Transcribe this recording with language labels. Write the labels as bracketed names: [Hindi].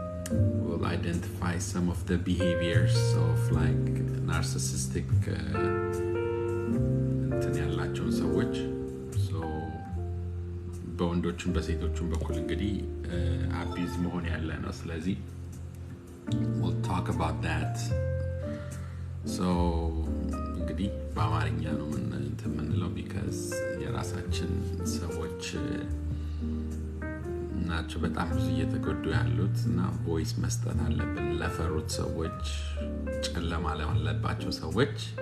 [English] We'll identify some of the behaviors of like narcissistic [Amharic] እንትን ያላቸውን ሰዎች. So በወንዶችም በሴቶችም በኩል እንግዲህ abuse መሆን ያለ ነው. ስለዚህ [English] we'll talk about that. [Amharic] So እንግዲህ በአማርኛ ነው የምንለው because የራሳችን ሰዎች ናቸው በጣም ብዙ እየተጎዱ ያሉት እና ቮይስ መስጠት አለብን ለፈሩት ሰዎች, ጨለማ ለማለባቸው ሰዎች.